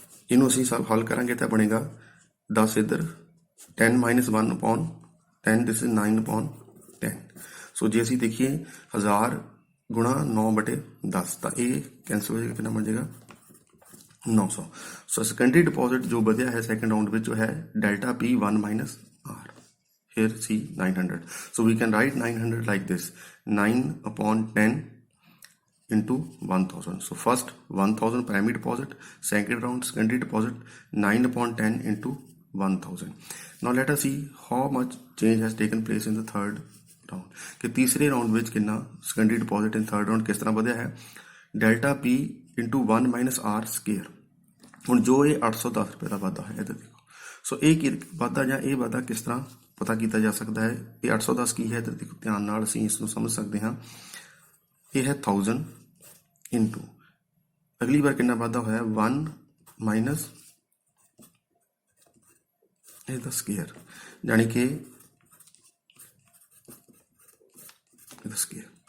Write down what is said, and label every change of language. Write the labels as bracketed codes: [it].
[pa] ਇਹਨੂੰ ਅਸੀਂ ਸਭ ਹੱਲ ਕਰਾਂਗੇ ਤਾਂ ਬਣੇਗਾ 10 ਇੱਧਰ, 10 - 1/10, ਦਿਸ ਇਜ਼ 9/10। ਸੋ ਜੇ ਅਸੀਂ ਦੇਖੀਏ 1000 ਗੁਣਾ 9/10, ਤਾਂ ਇਹ ਕੈਂਸਲ ਹੋ ਜਾਏਗਾ, ਕਿੰਨਾ ਬਣ ਜਾਏਗਾ 900। ਸੋ ਸੈਕੰਡਰੀ ਡਿਪੋਜ਼ਿਟ ਜੋ ਵਧਿਆ ਹੈ ਸੈਕੰਡ ਰਾਊਂਡ ਵਿੱਚ, ਉਹ ਹੈ delta P1 - R। [en] here see 900. So we can write 900 like this, 9/10 into 1000. So first 1000 primary deposit, second round secondary deposit, 9/10 into 1000. Now let us see how much change has taken place in the third round। [pa] कि तीसरे round ਵਿੱਚ ਕਿੰਨਾ [en] secondary deposit in third round [pa] ਕਿਸ ਤਰ੍ਹਾਂ ਵਧਿਆ ਹੈ, delta P into 1 - R square। ਹੁਣ ਜੋ ਇਹ 810 ਰੁਪਏ ਦਾ ਵਾਧਾ ਹੈ, ਇੱਧਰ ਦੇਖੋ। ਸੋ ਇਹ ਕੀ ਵਾਧਾ ਜਾਂ ਇਹ ਵਾਧਾ ਕਿਸ ਤਰ੍ਹਾਂ ਪਤਾ ਕੀਤਾ ਜਾ ਸਕਦਾ ਹੈ। ਇਹ 810 ਕੀ ਹੈ, ਇੱਧਰ ਦੇਖੋ ਧਿਆਨ ਨਾਲ ਅਸੀਂ ਇਸ ਨੂੰ ਸਮਝ ਸਕਦੇ ਹਾਂ। ਇਹ ਹੈ 1000 into ਅਗਲੀ ਵਾਰ ਕਿੰਨਾ ਵਾਧਾ ਹੋਇਆ, 1 - ਇਹਦਾ ਸਕੇਅਰ, ਯਾਨੀ ਕਿ ਇਹਦਾ ਸਕੇਅਰ।